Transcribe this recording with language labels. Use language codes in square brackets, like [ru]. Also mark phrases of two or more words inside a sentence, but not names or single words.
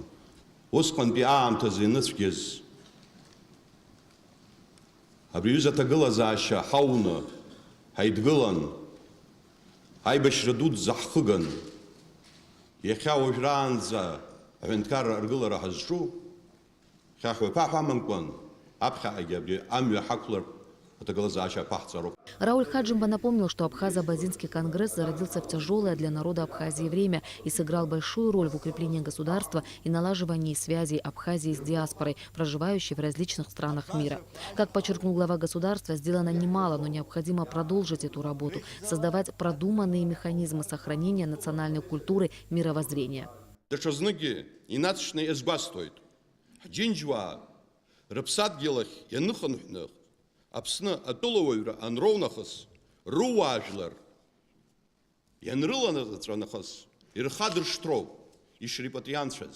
[ab] Усҟантәи аамҭазы ианыцәгьаз абри аҩыза аҭагылазаашьа ҳауны, ҳаидгылан, аибашьра дуӡӡа ҳхыган, иахьа уажәраанӡа аҳәынҭқар аргылара ҳазҿу, хьаҳәақәа ҳамамкәан, аԥхьаҟагьы абри амҩа ҳақәлартә аҭагылазаашьа ԥаҳҵароуп. [ru] Рауль Хаджимба напомнил, что Абхазо-Абазинский конгресс зародился в тяжелое для народа Абхазии время и сыграл большую роль в укреплении государства и налаживании связей Абхазии с диаспорой, проживающей в различных странах мира. Как подчеркнул глава государства, сделано немало, но необходимо продолжить эту работу, создавать продуманные механизмы сохранения национальной культуры, мировоззрения. [ab] Даҽазныгьы инацшны иазгәасҭоит. Ҳџьынџьуаа рыԥсадгьыл ахь ианыхынҳәны Аԥсны атәылауаҩра анроунахыс, рыуаажәлар ианрыланаҵәа нахыс ирхадыршҭроуп, ишрепатрианцәаз.